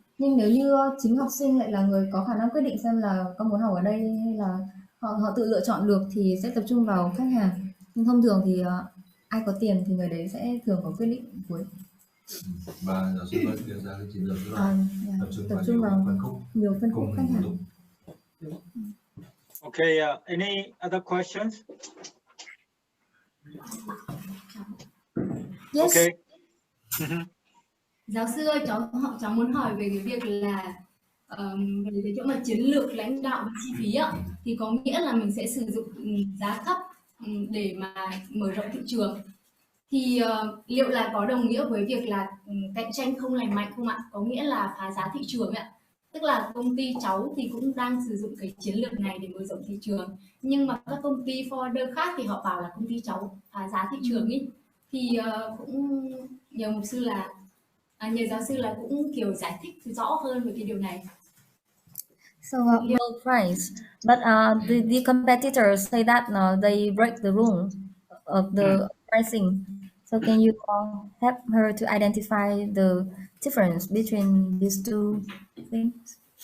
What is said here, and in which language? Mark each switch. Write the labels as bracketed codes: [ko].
[vi] Nhưng nếu như chính học sinh lại là người có khả năng quyết định xem là con muốn học ở đây hay là họ tự lựa chọn được, thì sẽ tập trung vào khách hàng. Nhưng thông thường thì ai có tiền thì người đấy sẽ thường có quyết định cuối. Và giáo sư vẫn đưa ra cái chiến lược rất là tập trung vào nhiều phân khúc khách hàng. [en] Okay, any other questions? Yes. Okay. [vi] Giáo sư ơi, cháu muốn hỏi về cái việc là về cái chỗ mà chiến lược lãnh đạo và chi phí ạ, thì có nghĩa là mình sẽ sử dụng giá thấp để mà mở rộng thị trường. Thì liệu là có đồng nghĩa với việc là cạnh tranh không lành mạnh không ạ? Có nghĩa là phá giá thị trường ạ. Tức là công ty cháu thì cũng đang sử dụng cái chiến lược này để mở rộng thị trường, nhưng mà các công ty forwarder khác thì họ bảo là công ty cháu phá giá thị trường ý. Thì cũng nhờ giáo sư là cũng kiểu giải thích rõ hơn về cái điều này. [en] So low price, but the competitors say that they break the rule of the pricing. So can you help her to identify the difference between these two things?